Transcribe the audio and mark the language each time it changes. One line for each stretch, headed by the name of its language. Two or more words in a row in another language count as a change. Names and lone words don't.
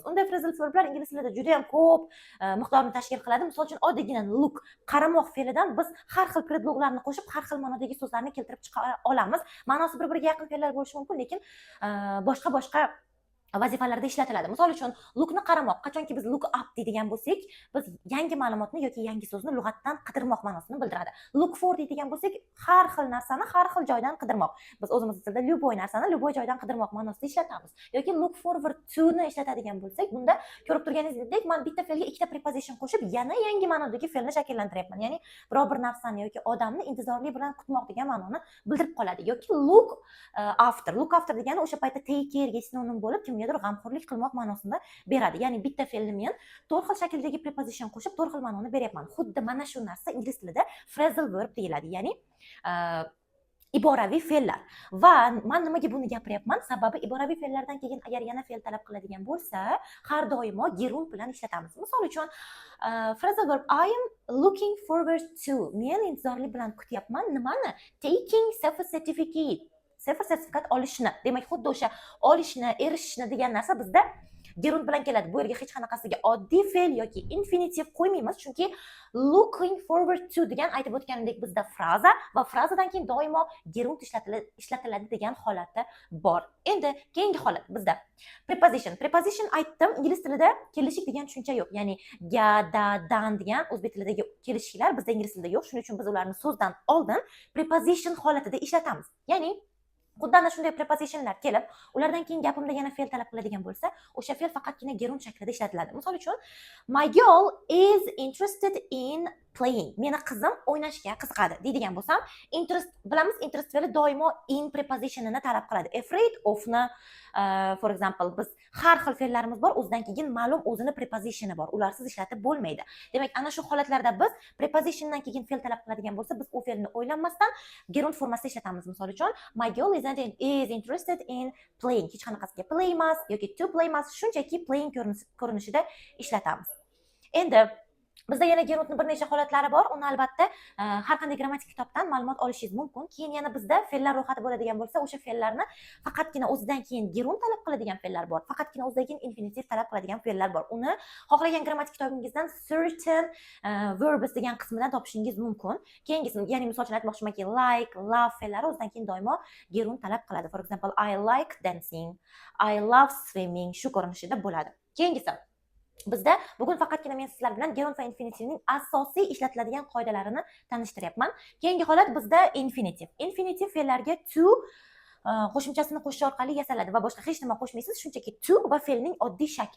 Uzbek: Unday
English: phrasal verblar
Uzbek: ingliz tilida juda ham ko'p miqdorni tashkil qiladi. Misol uchun, oddiygina look, qaramoq fe'lidan biz har xil predloglarni qo'shib har xil ma'nodagi so'zlarni keltirib chiqara olamiz. Ma'nosi bir-biriga yaqin fe'llar bo'lishi mumkin, lekin boshqa vazifalarda ishlatiladi. Misol uchun, lookni qaramoq, qachonki biz
English: look up
Uzbek: deydigan bo'lsak, biz yangi ma'lumotni yoki yangi so'zni lug'atdan qidirmoq ma'nosini bildiradi.
English: Look for
Uzbek: deydigan bo'lsak, har xil narsani har xil joydan qidirmoq. Biz o'zimiz tilda любой narsani любой joydan qidirmoq ma'nosida ishlatamiz. Yoki
English: look forward to
Uzbek: ni ishlatadigan bo'lsak, bunda ko'rib turganingizdek, men bitta fe'lga ikkita preposition qo'shib, yana yangi ma'nodagi fe'lni shakllantiryapman. Ya'ni biror bir narsani yoki odamni intizorlik bilan kutmoq degan ma'noni bildirib qoladi.
English: Yoki look after. Look after
Uzbek: degani o'sha paytda
English: take care'ga
Uzbek: sinonim bo'lib, kimgadir g'amxo'rlik qilmoq ma'nosida beradi. Ya'ni bitta fe'lni men 4 xil shakldagi preposition qo'shib 4 xil ma'noni beryapman. Xuddi mana shu narsa ingliz tilida
English: phrasal verb
Uzbek: deyiladi. Ya'ni iboraviy fe'llar. Va men nimaga buni gapiryapman? Sababi iboraviy fe'llardan keyin agar yana fe'l talab qiladigan bo'lsa, har doimo gerund bilan ishlatamiz. Misol uchun,
English: phrasal verb I am looking forward to.
Uzbek: Men intizorlik bilan kutyapman. Nimani?
English: Taking certificate.
Uzbek: Sertifikat olishni. Demak, xuddi o'sha olishni, erishishni degan narsa bizda gerund bilan keladi. Bu yerga hech qanaqasiga oddiy fe'l yoki infinitiv qo'ymaymiz, chunki
English: looking forward to
Uzbek: degan aytib o'tganimdek bizda fraza va frazadan keyin doimo gerund ishlatiladi degan holati bor. Endi keyingi holat bizda preposition. Preposition aytdim, ingliz tilida kelishik degan tushuncha yo'q. Ya'ni ga, da, dan degan o'zbek tilidagi kelishiklar bizda ingliz tilida yo'q. Shuning uchun biz ularni so'zdan oldin preposition holatida ishlatamiz. Ya'ni xuddi ana shunday prepositionlar kelib, ulardan keyin gapimda yana fe'l talab qiladigan bo'lsa, o'sha fe'l faqatgina gerund shaklida ishlatiladi. Misol uchun,
English: my girl is interested in playing.
Uzbek: Meni qizim o'ynashga qiziqadi deydigan bo'lsam, interest bilamiz, interest fe'li doimo in prepositionini talab qiladi.
English: Afraid ofni, for example,
Uzbek: biz har xil fe'llarimiz bor, o'zidan keyin ma'lum o'zini prepositioni bor. Ularsiz ishlatib bo'lmaydi. Demak, ana shu holatlarda biz prepositiondan keyin fe'l talab qiladigan bo'lsa, biz u fe'lni o'ylanmasdan gerund formasida ishlatamiz. Misol uchun,
English: my girl is interested in playing.
Uzbek: Hech qanaqasiga play emas yoki
English: to play
Uzbek: emas, shunchaki playing ko'rinishida ishlatamiz. Endi Bizda yana geruntni bir necha holatlari bor. Uni albatta har qanday grammatik kitobdan ma'lumot olishingiz mumkin. Keyin yana bizda fe'llar ro'yxati bo'ladigan bo'lsa, o'sha fe'llarni faqatgina o'zidan keyin gerunt talab qiladigan fe'llar bor. Faqatgina o'zidan keyin infinitiv talab qiladigan fe'llar bor. Uni xohlagan grammatik kitobingizdan
English: certain verbs
Uzbek: degan qismidan topishingiz mumkin. Keyingisi, ya'ni misol uchun aytmoqchimanki,
English: like, love
Uzbek: fe'llari o'zidan keyin doimo gerunt talab qiladi.
English: For example, I like dancing, I love swimming
Uzbek: shu ko'rinishida bo'ladi. Keyingisi, bizda bugun faqatgina men sizlar bilan gerunt va infinitivning asosiy ishlatiladigan qoidalarini tanishtiryapman. Keyingi holat bizda infinitiv. Infinitiv fe'llarga to qo'shimchasini qo'shish orqali yasaladi va boshqa hech nima qo'shmaysiz, shunchaki to va fe'lning oddiy shakli.